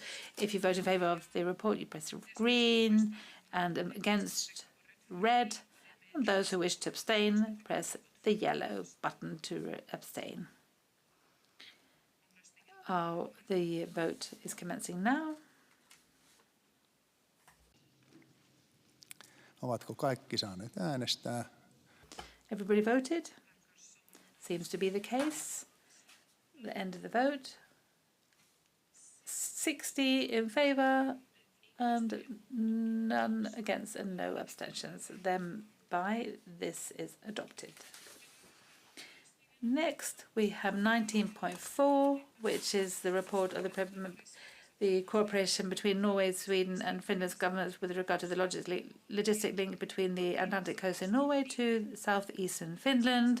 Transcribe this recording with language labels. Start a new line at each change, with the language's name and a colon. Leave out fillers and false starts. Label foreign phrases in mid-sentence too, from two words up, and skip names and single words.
English: If you vote in favour of the report, you press green, and against red. And those who wish to abstain, press the yellow button to abstain. The vote is commencing now.
Finnish: Ovatko kaikki saaneet äänestää?
English: Everybody voted? Seems to be the case. The end of the vote. 60 in favour and none against and no abstentions. Thereby, this is adopted. Next, we have 19.4, which is the report of the cooperation between Norway, Sweden and Finland's governments with regard to the logistic link between the Atlantic coast in Norway to southeastern Finland.